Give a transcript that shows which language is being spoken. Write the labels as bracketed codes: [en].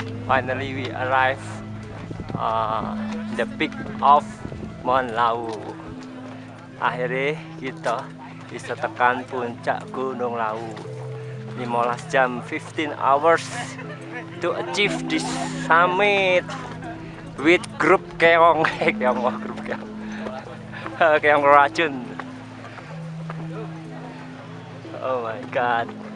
[en] Finally we arrive the peak of Mount Lawu. [id] Akhirnya kita bisa tekan puncak Gunung Lawu. 15 jam, [en] 15 hours to achieve this summit with [id] grup keong. Grup keong. Keong racun. [en] Oh my god.